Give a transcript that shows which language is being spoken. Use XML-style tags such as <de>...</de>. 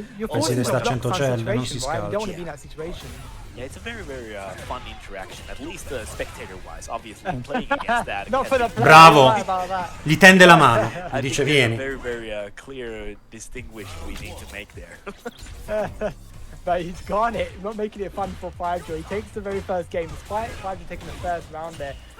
<it>Pensi di sta a 100 celle, non si scalcia.</it> <en>Yeah, it's a very, very fun interaction, at least spectator-wise. Obviously, playing against that.</en> <it>Bravo! Gli tende la mano, gli dice vieni.</it> <en>Very, very clear, distinguished we need to make there. But he's Garnet, not making it fun for Five-Jaw. He takes the very first game, despite Five-Jaw taking the first round there.</en>